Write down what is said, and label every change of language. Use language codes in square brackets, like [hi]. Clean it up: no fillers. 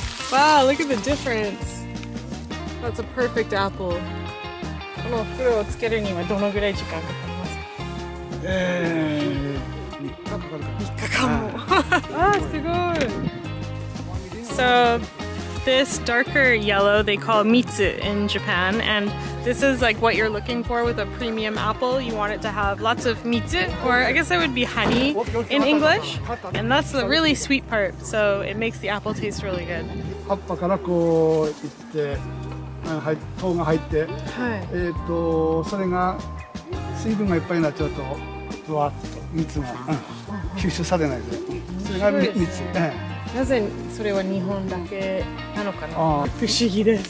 [en] Wow, look at the difference. That's a perfect apple. [ja] この袋をつけるにはどのぐらい時間かかりますか？3日かかるか。 3日間も。すごい。 [en] So this darker yellow they call mitsu in Japan, and this is like what you're looking for with a premium apple. You want it to have lots of mitsu, or I guess that would be honey in English, and that's the really sweet part, so it makes the apple taste really good. [ja] 葉っぱからこういって糖が入って、それが水分がいっぱいになっちゃうとぶわっと蜜が吸収されないで、それが蜜。なぜそれは日本だけなのかな。不思議です。